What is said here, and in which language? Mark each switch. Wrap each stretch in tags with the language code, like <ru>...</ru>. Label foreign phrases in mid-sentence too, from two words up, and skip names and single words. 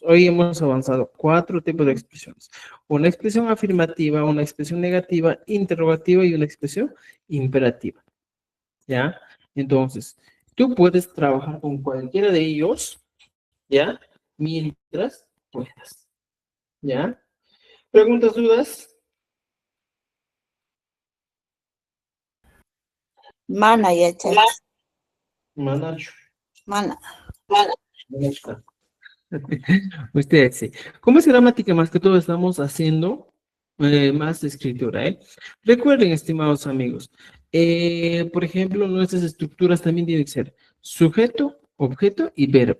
<es>Hoy hemos avanzado 4 tipos de expresiones. Una expresión afirmativa, una expresión negativa, interrogativa y una expresión imperativa. ¿Ya? Entonces, tú puedes trabajar con cualquiera de ellos, ¿ya? Mientras puedas. ¿Ya? ¿Preguntas, dudas?</es> <qu>Mana yachay. Manacho. Mana.</qu> <es>Ustedes sí. Como es gramática, más que todo estamos haciendo más escritura, ¿eh? Recuerden, estimados amigos, por ejemplo, nuestras estructuras también tienen que ser sujeto, objeto y verbo.</es>